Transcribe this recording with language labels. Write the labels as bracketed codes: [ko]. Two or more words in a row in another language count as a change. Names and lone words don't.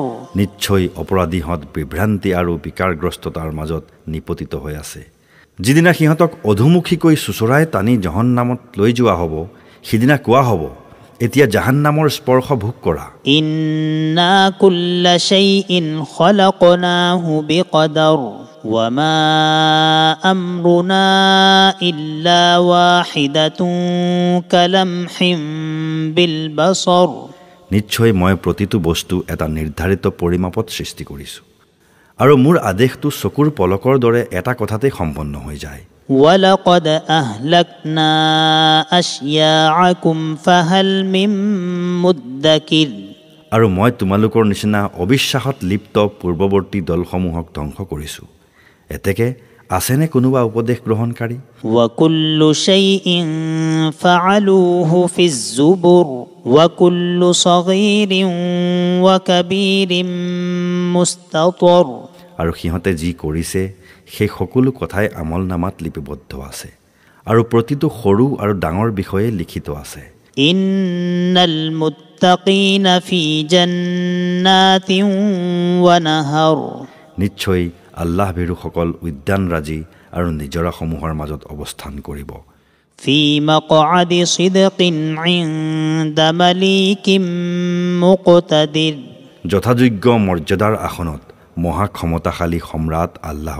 [as] নিশ্চয় অপৰাধীহঁত বিভ্ৰান্তি আৰু বিকাৰগ্ৰস্ততাৰ মাজত নিপতিত হৈ আছে। যিদিনা সিহঁতক অধুমুখীকৈ চুচৰাই টানি জাহান্নামত লৈ যোৱা হ'ব, সিদিনা কোৱা হ'ব, এতিয়া জাহান্নামৰ স্পৰ্শ ভোগ কৰা। [ar] إنا كل شيء خلقناه بقدر وما أمرنا إلا واحدة كلمح بالبصر. [as] নিশ্চয় মই প্ৰতিটো বস্তু এটা নিৰ্ধাৰিত পৰিমাপত সৃষ্টি কৰিছোঁ, আৰু মোৰ আদেশটো চকুৰ পলকৰ দৰে এটা কথাতে সম্পন্ন হৈ যায়। [ar] ولقد أهلكنا أشياعكم فهل من مدكر। [as] আৰু মই তোমালোকৰ নিচিনা অবিশ্বাসত লিপ্ত পূৰ্বৱৰ্তী দলসমূহক ধ্বংস কৰিছোঁ। এতেকে আছেনে কোনোবা উপদেশ গ্ৰহণকাৰী? [ar] وكل شيء فعلوه في الزبر وكل صغير وكبير مستطر। [as] আৰু সিহঁতে যি কৰিছে সেই সকলো কথাই আমলনামাত লিপিবদ্ধ আছে, আৰু প্ৰতিটো সৰু আৰু ডাঙৰ বিষয়ে লিখিত আছে। [ar] إن المتقين في جنات ونهر. [as] নিশ্চয় আল্লাহ ভীৰুসকল উদ্যানৰাজি আৰু নিজৰাসমূহৰ মাজত অৱস্থান কৰিব। [ar] في مقعد صدق عند مليك مقتدر. [as] যথাযোগ্য মৰ্যাদাৰ আসনত মহা ক্ষমতাশালী সম্ৰাট আল্লাহৰ